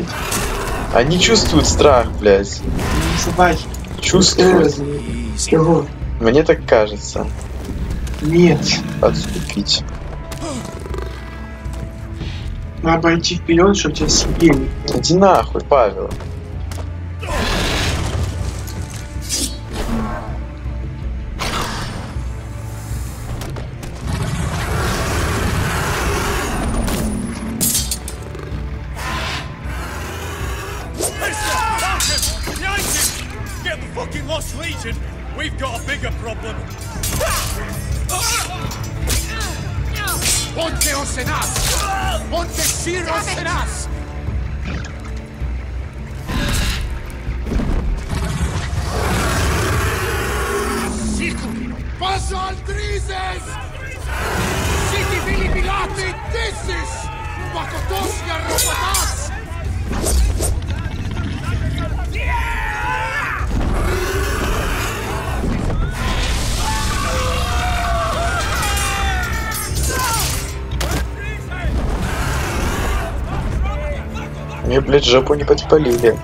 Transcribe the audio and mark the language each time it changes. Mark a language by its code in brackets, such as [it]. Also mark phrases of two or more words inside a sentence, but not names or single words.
[ru] Они чувствуют страх, блядь. Какие собаки. Чувствуют. Кого? Мне так кажется. Нет. Отступить. Надо идти вперед, чтобы тебя съели. Иди нахуй, Павел. [en] Get the fucking Lost Legion! We've got a bigger problem! Ponte en us! Ponte Shiros en us! Passo al Drises! Siti Filipilati Dissis! Pakotosja Robotas! [ru] Мне, блядь, жопу не подпалили.